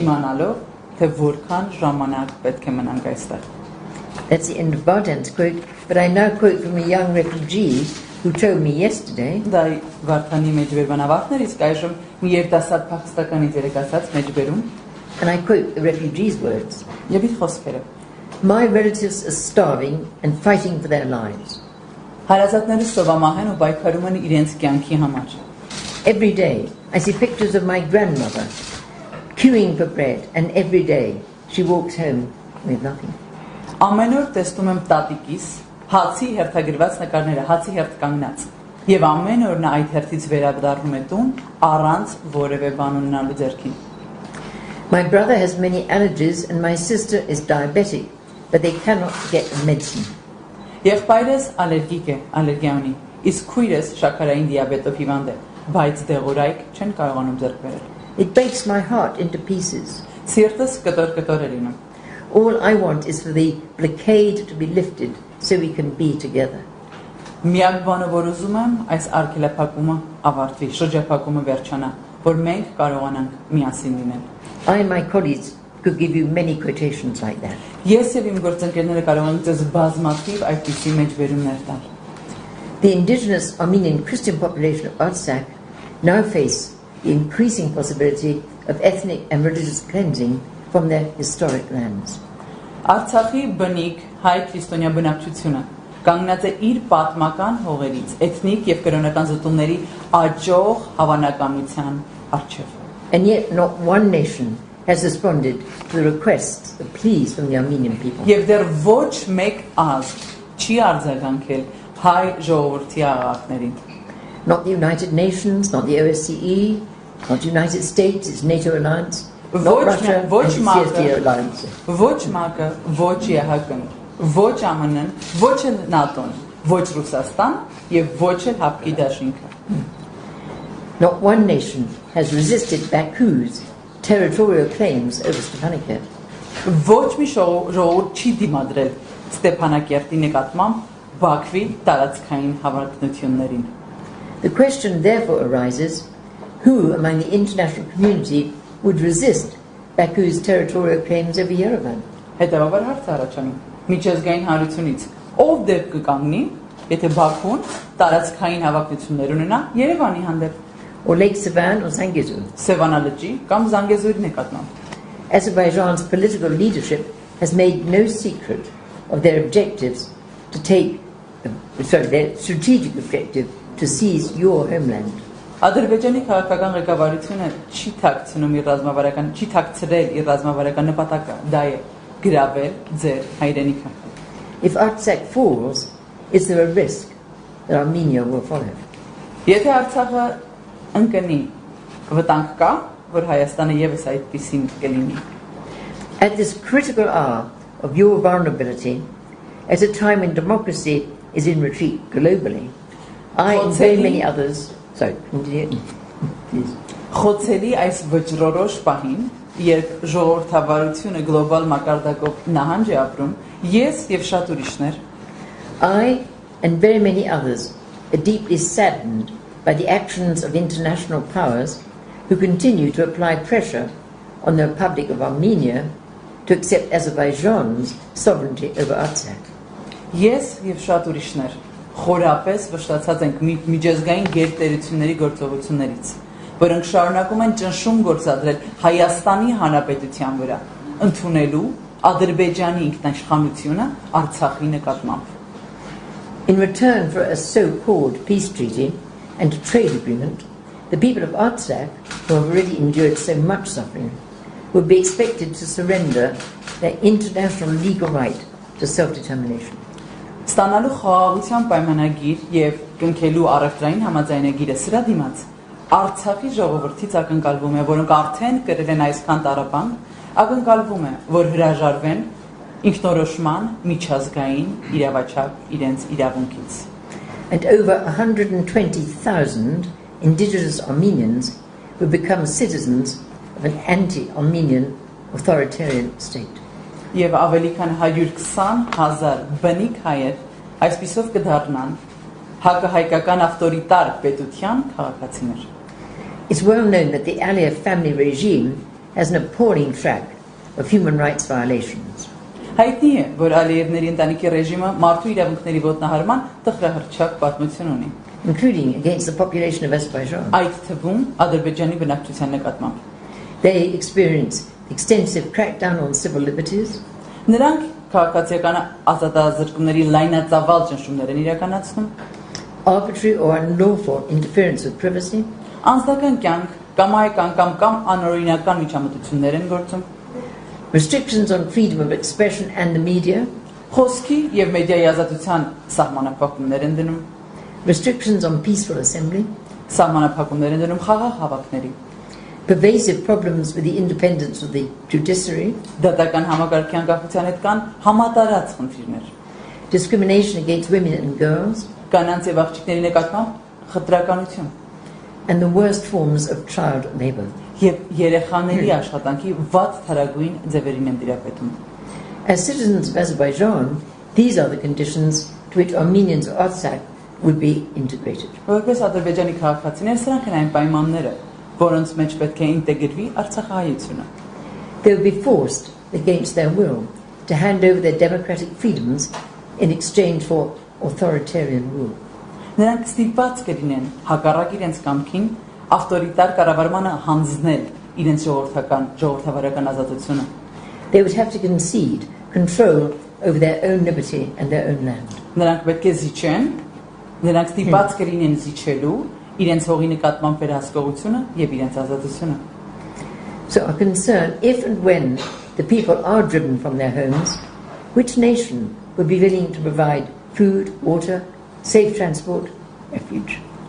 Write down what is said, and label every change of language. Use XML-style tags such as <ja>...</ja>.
<hy>Չիմանալով, թե որքան ժամանակ պետք է մնանք այստեղ։</hy> <en>That's the end of Vardan's quote, but I now quote from a young refugee who told me yesterday.</en> <hy>Դա Վարդանի մեջ վերբան ավարտներ, իսկ այժմ մի երիտասարդ փախստականից երեկացած մեջ բերում։</hy> <en>And I quote the refugee's words.</en> <hy>Եվ իր խոսքերը.</hy> <en>My relatives are starving and fighting for their lives.</en> <hy>Հարազատները սովամահ են ու պայքարում են իրենց կյանքի համար։</hy> <en>Every day I see pictures of my grandmother queuing for bread, and every day she walks home with nothing.</en> <hy>Ամեն օր տեսնում եմ տատիկիս հացի հերթագրված նկարները, հացի հերթ կանգնած։ Եվ ամեն օր նա այդ հերթից վերադառնում է տուն առանց որևէ բան ունենալու ձեռքին։</hy> <en>My brother has many allergies and my sister is diabetic, but they cannot get medicine.</en> <hy>Եղբայրս ալերգիկ է, ալերգիա ունի, իսկ քույրս շաքարային դիաբետով հիվանդ է, բայց դեղորայք չեն կարողանում ձեռք բերել։</hy> <en>It breaks my heart into pieces.</en> <hy>Սիրտս կտոր է լինում։</hy> <en>All I want is for the blockade to be lifted so we can be together.</en> <hy>Միակ բանը, որ ուզում եմ, այս արգելափակումը ավարտվի, շրջափակումը վերջանա, որ մենք կարողանանք միասին լինել։</hy> <en>I and my colleagues could give you many quotations like that.</en> <hy>Ես եւ իմ գործընկերները կարող ենք ձեզ բազմաթիվ այդպիսի մեջբերումներ տալ։</hy> <en>The indigenous Armenian Christian population of Artsakh now face the increasing possibility of ethnic and religious cleansing from their historic lands.</en> <hy>Արցախի բնիկ հայ քրիստոնյա բնակչությունը կանգնած է իր պատմական հողերից, էթնիկ եւ կրոնական զտումների աճող հավանականության առջև.</hy> <en>And yet not one nation has responded to the requests, the pleas from the Armenian people.</en> <hy>Եվ դեռ ոչ մեկ ազգ չի արձագանքել հայ ժողովրդի աղաղակներին.</hy> <en>Not the United Nations, not the OSCE, not the United States, its NATO alliance, not Russia, and the CSTO alliance.</en> <hy>Ոչ ՄԱԿ-ը, ոչ ԵՀԿ-ն, ոչ ԱՄՆ-ն, ոչ ՆԱՏՕ-ն, ոչ Ռուսաստան եւ ոչ էլ Հապկի դաշինքը.</hy> <en>Not one nation has resisted Baku's territorial claims over Stepanakert.</en> <hy>Ոչ մի ժողովուրդ չի դիմադրել Ստեփանակերտի նկատմամբ Բաքվի տարածքային հավակնություններին.</hy> <en>The question therefore arises, who among the international community would resist Baku's territorial claims over Yerevan?</en> <hy>Հետևաբար հարց առաջանում. Միջազգային հանրությունից ով դեպք կկանգնի, եթե Բաքուն տարածքային հավակնություններ ունենա Երևանի հանդեպ,</hy> <en>or Lake Sevan or Zangezur?</en> <hy>Սևանա լճի կամ Զանգեզուրի նկատմամբ.</hy> <en>Azerbaijan's political leadership has made no secret of their objectives to take, their strategic objective to seize your homeland.</en> <hy>Ադրբեջանի քաղաքական ղեկավարությունը չի թաքցնում իր ռազմավարական, չի թաքցրել իր ռազմավարական նպատակը, դա է գրավել ձեր հայրենիքը.</hy> <en>If Artsakh falls, is there a risk that Armenia will follow?</en> <hy>Եթե Արցախը ընկնի, վտանգ կա, որ Հայաստանը եւս այդպեսին կլինի.</hy> <en>At this critical hour of your vulnerability, at a time when democracy is in retreat globally, I and very many others, please.</en> <hy>Խոցելի այս վճռորոշ պահին, երբ ժողովրդավարությունը գլոբալ մակարդակով նահանջ է ապրում, ես եւ շատ ուրիշներ,</hy> <en>I and very many others are deeply saddened by the actions of international powers who continue to apply pressure on the Republic of Armenia to accept Azerbaijan's sovereignty over Artsakh.</en> <hy>Ես եւ շատ ուրիշներ խորապես վշտացած ենք միջազգային գերտերությունների գործողություններից, որոնք շարունակում են ճնշում գործադրել Հայաստանի Հանրապետության վրա, ընդունելու Ադրբեջանի ինքնաիշխանությունը Արցախի նկատմամբ.</hy> <en>In return for a so-called peace treaty and a trade agreement, the people of Artsakh, who have already endured so much suffering, would be expected to surrender their international legal right to self-determination.</en> <hy>Ստանալու խաղաղության պայմանագիր եւ կնքելու առևտրային համաձայնագիրը սրա դիմաց Արցախի ժողովրդից ակնկալվում է, որոնք արդեն կրել են այսքան տառապանք, ակնկալվում է, որ հրաժարվեն ինքնորոշման միջազգային իրավաչափ իրենց իրավունքից.</hy> <en>And over 120,000 indigenous Armenians will become citizens of an anti-Armenian authoritarian state.</en> <hy>Եվ ավելի քան 120,000 բնիկ հայեր այսպիսով կդառնան հակահայկական ավտորիտար պետության քաղաքացիներ.</hy> <en>It's well known that the Aliyev family regime has an appalling track of human rights violations.</en> <hy>Հայտնի է, որ Ալիևների ընտանիքի ռեժիմը մարդու իրավունքների ոտնահարման տխրահռչակ պատմություն ունի,</hy> <en>including against the population of Azerbaijan.</en> <hy>Այդ թվում Ադրբեջանի բնակչության նկատմամբ.</hy> <en>They experience extensive crackdown on civil liberties.</en> <hy>Նրանք քաղաքացիական ազատազրկումների լայնածավալ ճնշումներ են իրականացնում,</hy> <en>arbitrary or unlawful interference with privacy,</en> <hy>անձնական կյանք կամ անօրինական միջամտություններ են գործում,</hy> <en>restrictions on freedom of expression and the media,</en> <hy>խոսքի եւ մեդիայի ազատության սահմանափակումներ են դնում,</hy> <en>restrictions on peaceful assembly,</en> <hy>սահմանափակումներ են դնում խաղաղ հավաքների,</hy> <en>pervasive problems with the independence of the judiciary,</en> <hy>դատական համակարգի անկախության հետ կան համատարած խնդիրներ,</hy> <en>discrimination against women and girls,</en> <hy>կանանց եւ աղջիկների նկատմամբ խտրականություն,</hy> <en>and the worst forms of child labor.</en> <hy>Եվ երեխաների աշխատանքի վատ թարագույն ձևերին են դիրապետում.</hy> <en>As citizens of Azerbaijan, these are the conditions to which Armenians of Artsakh would be integrated.</en> <hy>Որպես Ադրբեջանի քաղաքացիներ, սրանք են այն պայմանները, որոնց մեջ պետք է ինտեգրվի Արցախահայությունը.</hy> <en>They will be forced, against their will, to hand over their democratic freedoms in exchange for authoritarian rule.</en> <hy>Նրանք ստիպված կլինեն հակառակ իրենց կամքին ավտորիտար կառավարմանը հանձնել իրենց ժողովրդավարական ազատությունը։</hy> <en>They would have to concede control over their own liberty and their own land.</en> <hy>Նրանք պետք է զիջեն, նրանք դիպած կլինեն զիջելու իրենց հողի նկատմամբ վերահսկողությունը եւ իրենց ազատությունը։</hy> <en>So our concern, if and when the people are driven from their homes, which nation would be willing to provide food, water, safe transport, refuge?</en>